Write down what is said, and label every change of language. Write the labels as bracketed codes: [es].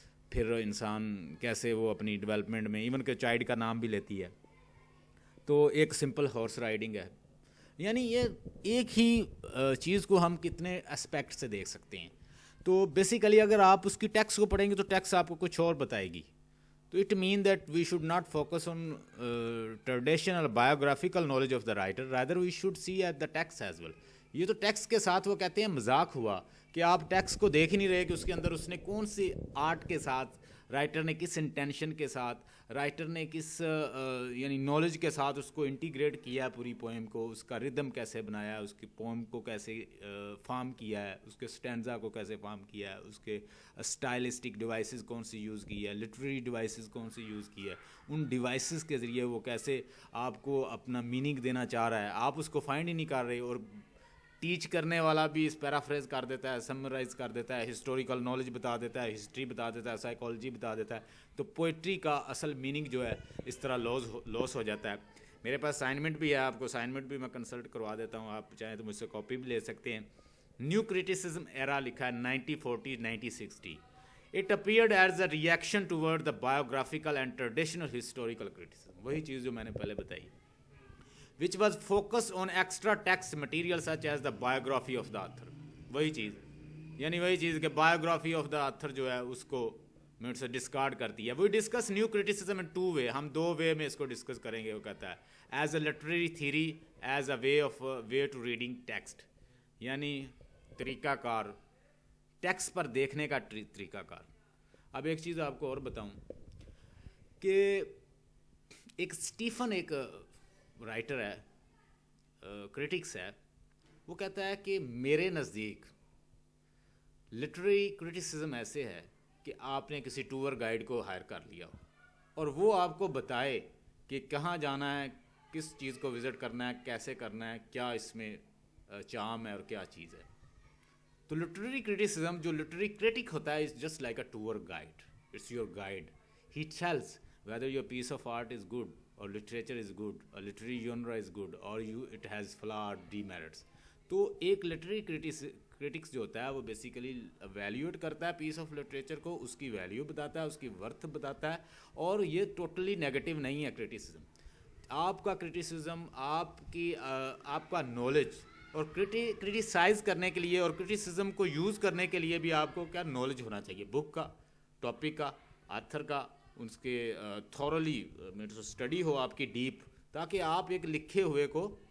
[ur] پھر انسان کیسے وہ اپنی ڈیولپمنٹ میں ایون کہ چائلڈ کا نام بھی لیتی ہے. تو ایک سمپل ہارس رائڈنگ ہے. یعنی یہ ایک ہی چیز کو ہم کتنے اسپیکٹ سے دیکھ سکتے ہیں. تو بیسیکلی اگر آپ اس کی ٹیکسٹ کو پڑھیں گے تو ٹیکسٹ آپ کو کچھ اور بتائے گی. [en] تو it mean that we should not focus on traditional biographical knowledge of the writer, rather we should see at the text as well. [ur] یہ تو ٹیکسٹ کے ساتھ وہ کہتے ہیں مذاق ہوا کہ آپ ٹیکسٹ کو دیکھ ہی نہیں رہے کہ اس کے اندر اس نے کون سی آرٹ کے ساتھ, رائٹر نے کس انٹینشن کے ساتھ, رائٹر نے کس یعنی نالج کے ساتھ اس کو انٹیگریٹ کیا ہے پوری پوئم کو, اس کا ردم کیسے بنایا ہے, اس کی پوئم کو کیسے فارم کیا ہے, اس کے سٹینزا کو کیسے فارم کیا ہے, اس کے اسٹائلسٹک ڈیوائسز کون سی یوز کی ہے, لٹریری ڈیوائسز کون سی یوز کی ہے, ان ڈیوائسز کے ذریعے وہ کیسے آپ کو اپنا میننگ دینا چاہ رہا ہے, آپ اس کو فائنڈ ہی نہیں کر رہے. اور ٹیچ کرنے والا بھی اس پیرافریز کر دیتا ہے, سمرائز کر دیتا ہے, ہسٹوریکل نالج بتا دیتا ہے, ہسٹری بتا دیتا ہے, سائیکالوجی بتا دیتا ہے. تو پوئٹری کا اصل میننگ جو ہے اس طرح لوس ہو جاتا ہے. میرے پاس اسائنمنٹ بھی ہے, آپ کو اسائنمنٹ بھی میں کنسلٹ کروا دیتا ہوں, آپ چاہیں تو مجھ سے کاپی بھی لے سکتے ہیں. نیو کرٹیسزم ایرا لکھا ہے 1940-1960. [en] It appeared as a reaction toward the biographical and traditional historical criticism. [ur] وہی چیز جو میں نے پہلے بتائی, [en] which was focused on extra text material such as the biography of the author. [ur] وہی چیز, یعنی وہی چیز کہ [en] biography of the author [ur] جو ہے اس کو منٹ سے ڈسکارڈ کرتی ہے. [en] We discuss new criticism in two way. [ur] ہم دو وے میں اس کو ڈسکس کریں گے. وہ کہتا ہے [en] as a literary theory, as a way to reading text, [ur] یعنی طریقہ کار, ٹیکسٹ پر دیکھنے کا طریقہ کار. اب ایک چیز آپ کو اور بتاؤں کہ ایک اسٹیفن ایک رائٹر ہے, کرٹکس ہے, وہ کہتا ہے کہ میرے نزدیک لٹریری کرٹیسزم ایسے ہے کہ آپ نے کسی ٹور گائیڈ کو ہائر کر لیا ہو اور وہ آپ کو بتائے کہ کہاں جانا ہے, کس چیز کو وزٹ کرنا ہے, کیسے کرنا ہے, کیا اس میں چارم ہے اور کیا چیز ہے. تو لٹریری کرٹیسزم, جو لٹریری کرٹک ہوتا ہے, [en] Is just like a tour guide. It's your guide. He tells whether your piece of art is good or literature is good or literary genre is good or it has flaw or demerits. [ur] تو ایک literary critics جو ہوتا ہے وہ basically evaluate کرتا ہے پیس of literature کو, اس کی ویلیو بتاتا ہے, اس کی ورتھ بتاتا ہے. اور یہ ٹوٹلی نیگیٹو نہیں ہے کرٹیسزم. آپ کا کرٹیسزم, آپ کا نالج, اور کرٹیسائز کرنے کے لیے اور کرٹیسزم کو یوز کرنے کے لیے بھی آپ کو کیا نالج ہونا چاہیے, بک کا, ٹاپک کا, آتھر کا, اس کے تھورلی اسٹڈی ہو آپ کی ڈیپ, تاکہ آپ ایک لکھے ہوئے کو